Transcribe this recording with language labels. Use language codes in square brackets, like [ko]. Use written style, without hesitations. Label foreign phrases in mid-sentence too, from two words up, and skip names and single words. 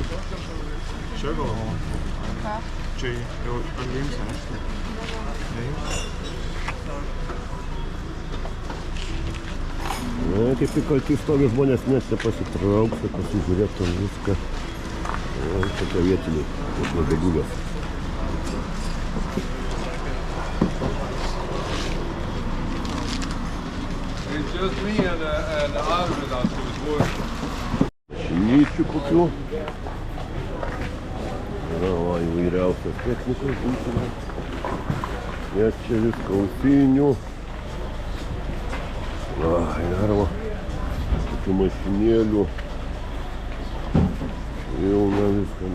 [lt] Čia galvoju. Čia jau pradėjus, aišku. Na, kaip tik kalti stovi žmonės net nepasitrauks, kad pasižiūrėtų viską. O, tokia vietiniai, kaip nuodegulės. [en] Just me and the other that was working. [lt] Šnyčių kokių. Na, va, įvairiausios technikos būtina. Nes čia viską ausinių. Daroma tokių mašinėlių. Pilna viską.